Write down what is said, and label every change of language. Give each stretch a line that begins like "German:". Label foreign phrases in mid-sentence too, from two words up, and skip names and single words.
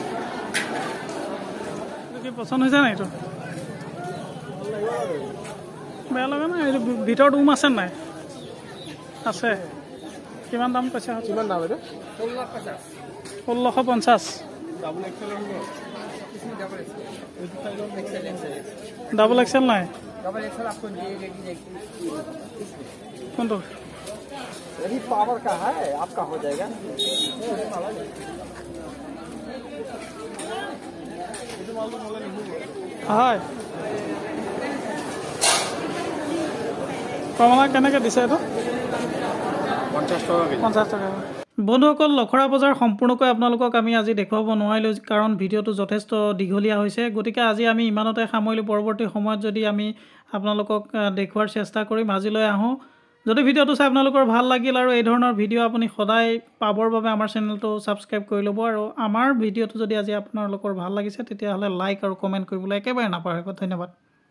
Assamese: পছন্দ হৈছে নাই এইটো বেয়া লগা নাই এইটো ভিতৰত আছে নাই আছে কিমান দাম কৈছে কিমান দাম এইটো 1650
English: double XL
Assamese: হ'ব
English: double XL
Assamese: নাই
English: double XL
Hindi: आपको कौन तो यही पावर का है आपका हो जाएगा
Assamese: হায় কমলা কেনেকৈ দিছে তো 50 টাকা 50 টাকা বন্ধুসকল লখৰা বজাৰ সম্পূৰ্ণকৈ আপোনালোকক আমি আজি দেখুৱাব নোৱাৰিলোঁ কাৰণ ভিডিঅ'টো যথেষ্ট দীঘলীয়া হৈছে গতিকে আজি আমি ইমানতে সামৰিলোঁ পৰৱৰ্তী সময়ত যদি আমি আপোনালোকক দেখুৱাৰ চেষ্টা কৰিম আজিলৈ আহোঁ যদি ভিডিঅ'টো চাই আপোনালোকৰ ভাল লাগিল আৰু এই ধৰণৰ ভিডিঅ' আপুনি সদায় পাবৰ বাবে আমাৰ চেনেলটো ছাবস্ক্ৰাইব কৰি ল'ব আৰু আমাৰ ভিডিঅ'টো যদি আজি আপোনালোকৰ ভাল লাগিছে তেতিয়াহ'লে লাইক আৰু কমেণ্ট কৰিবলৈ একেবাৰে নাপাহৰিব ধন্যবাদ